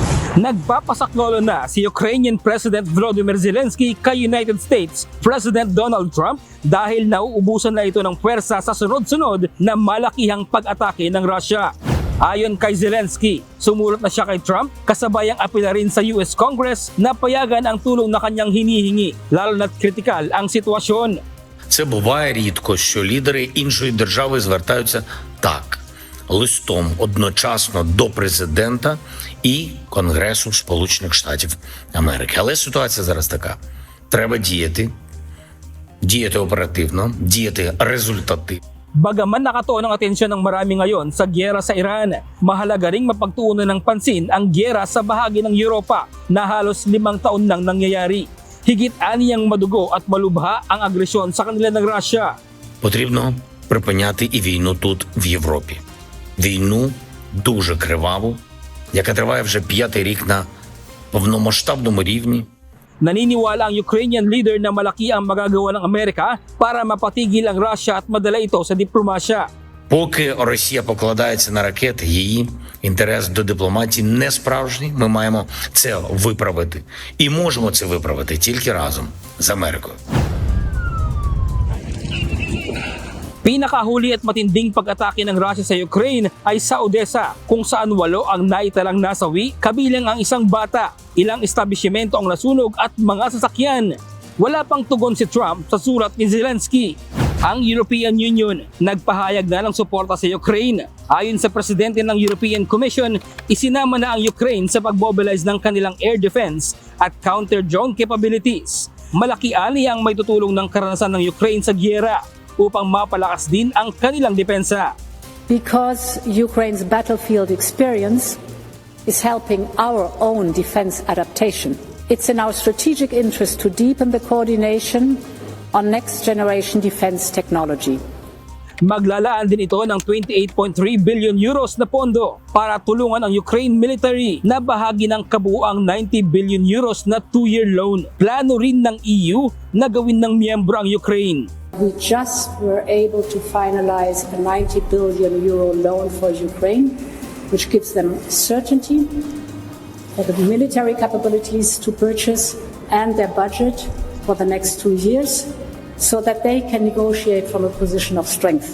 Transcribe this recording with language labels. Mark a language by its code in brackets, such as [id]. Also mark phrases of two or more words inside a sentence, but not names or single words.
[tl] Nagpapasaklolo na si Ukrainian President Volodymyr Zelensky kay United States President Donald Trump dahil nauubusan na ito ng pwersa sa sunod-sunod na malakihang pag-atake ng Russia. Ayon kay Zelensky, sumulat na siya kay Trump kasabay ang apela rin sa US Congress na payagan ang tulong na kanyang hinihingi, lalo na't kritikal ang sitwasyon. [uk] Це буває рідко, що лідери іншої держави звертаються так, листом одночасно до президента і Конгресу Сполучених Штатів Америки. Але ситуація зараз така. Треба діяти оперативно, діяти результативно. [tl] Bagaman nakatuon ang atensyon ng marami ngayon sa gyera sa Iran, mahalaga ring mapagtuunan ng pansin ang gyera sa bahagi ng Europa na halos 5 taon nang nangyayari. Higit aniyang madugo at malubha ang agresyon sa kanila ng Russia. [uk] Потрібно припиняти і війну тут, в Європі. Війну дуже криваву, яка триває вже 5-й рік на повномасштабному рівні. [tl] Naniniwala ang Ukrainian leader na malaki ang magagawa ng Amerika para mapatigil ang Russia at madala ito sa diplomasya. [uk] Поки Росія покладається на ракети, її інтерес до дипломатії не справжній. Ми маємо це виправити. І можемо це виправити тільки разом з Америкою. [tl] Pinakahuli at matinding pag-atake ng Russia sa Ukraine ay sa Odessa, kung saan 8 ang naitalang nasawi, kabilang ang isang bata, ilang establishmento ang nasunog at mga sasakyan. Wala pang tugon si Trump sa surat ni Zelensky. Ang European Union nagpahayag na ng suporta sa Ukraine. Ayon sa presidente ng European Commission, isinama na ang Ukraine sa pag-mobilize ng kanilang [en] air defense [tl] at [en] counter-drone capabilities. [tl] Malaki ali ang may tutulong ng karanasan ng Ukraine sa gyera upang mapalakas din ang kanilang depensa. [en] Because Ukraine's battlefield experience is helping our own defense adaptation. It's in our strategic interest to deepen the coordination on next-generation defense technology. [tl] Maglalaan din ito ng 28.3 [en] billion euros [tl] na pondo para tulungan ang Ukraine military na bahagi ng kabuuang 90 [en] billion euros [tl] na [en] 2-year loan. [tl] Plano rin ng EU na gawin ng miyembro ang Ukraine. [en] We just were able to finalize a 90 billion euro loan for Ukraine, which gives them certainty for the military capabilities to purchase and their budget for the next 2 years, so that they can negotiate from a position of strength.